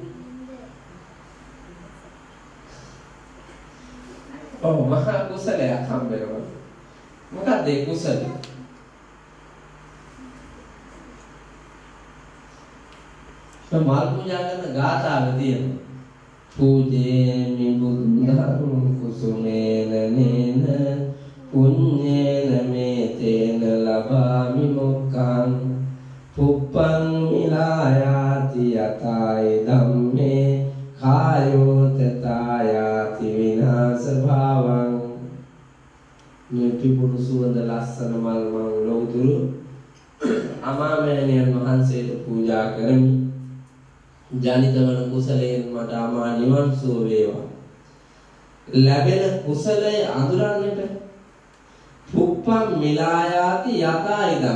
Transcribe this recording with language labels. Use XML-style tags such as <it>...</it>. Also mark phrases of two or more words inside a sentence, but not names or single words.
<si>ඔව් මහා කුසලයක් හම්බ වෙනවා. මොකද්ද ඒ කුසලය? මල් පූජා කරන ගාථාව තියෙනවා.</si> <pi>පූජේමි බුද්ධං කුසුමේන නේන පුඤ්ඤේන මේතේන ලබාමි මොක්ඛං පුප්පං මිලායාති යතයි ධම්මේ කායෝ තථායාති විනාශ භාවං.</pi> <si>මේ පිපුණු සුවඳ ලස්සන මල් මං ලෝතුරු අමාමෑණියන් වහන්සේට පූජා කරමි. ජනිත වන කුසලයෙන් මට අමා නිවන් සුව වේවා. ලැබෙන කුසලයේ අඳුරන්නට</si> <pi>පුප්පං මිලායාති යතයිදම්.</pi>